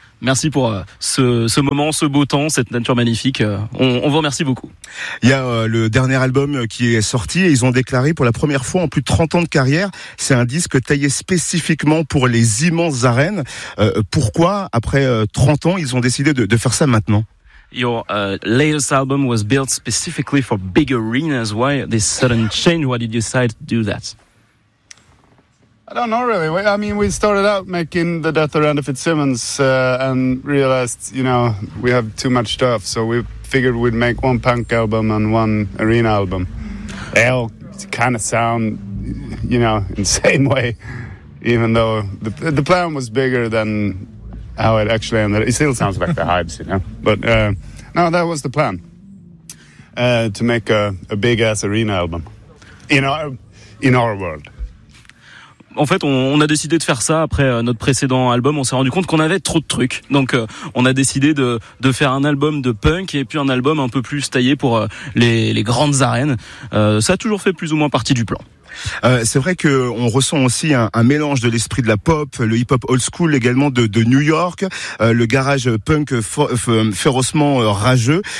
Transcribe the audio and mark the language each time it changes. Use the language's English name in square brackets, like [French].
[French] Merci pour ce moment, ce beau temps, cette nature magnifique. On vous remercie beaucoup. Il y a le dernier album qui est sorti et ils ont déclaré pour la première fois en plus de 30 ans de carrière, c'est un disque taillé spécifiquement pour les immenses arènes. Pourquoi, après 30 ans, ils ont décidé de faire ça maintenant? [English] Your latest album was built specifically for big arenas. Why this sudden change? Why did you decide to do that? I don't know really. I mean, we started out making The Death of Randy Fitzsimmons and realized, you know, we have too much stuff. So we figured we'd make one punk album and one arena album. They all kind of sound, you know, in the same way, even though the plan was bigger than how it actually ended. It still sounds like The Hives, you know. But no, that was the plan, to make a big-ass arena album in our world. [French] En fait, on a décidé de faire ça après notre précédent album. On s'est rendu compte qu'on avait trop de trucs. Donc, on a décidé de faire un album de punk et puis un album un peu plus taillé pour les grandes arènes. Ça a toujours fait plus ou moins partie du plan. C'est vrai qu'on ressent aussi un mélange de l'esprit de la pop, le hip-hop old school également de New York, le garage punk férocement rageux.